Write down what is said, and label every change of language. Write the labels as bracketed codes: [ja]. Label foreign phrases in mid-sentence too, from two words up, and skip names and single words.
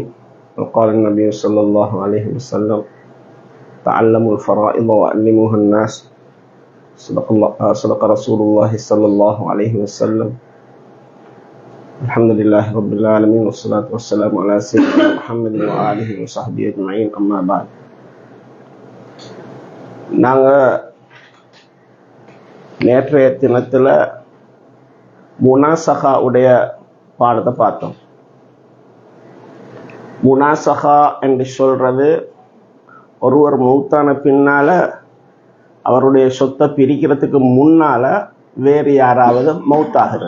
[ar] وقال النبي صلى الله عليه وسلم تعلموا الفرائض وعلموها الناس. صدق رسول الله صلى الله عليه وسلم. الحمد لله رب العالمين والصلاة والسلام على سيدنا محمد وآله وصحبه أجمعين. أما بعد. [ta] நாங்கள் நேற்றைய தினத்தில் முனாசகா உடைய பாடத்தை பார்த்தோம். முனாசகா என்று சொல்றது ஒருவர் மௌத்தான பின்னால அவருடைய சொத்தை பிரிக்கிறதுக்கு முன்னால வேறு யாராவது மௌத்தாகிறது.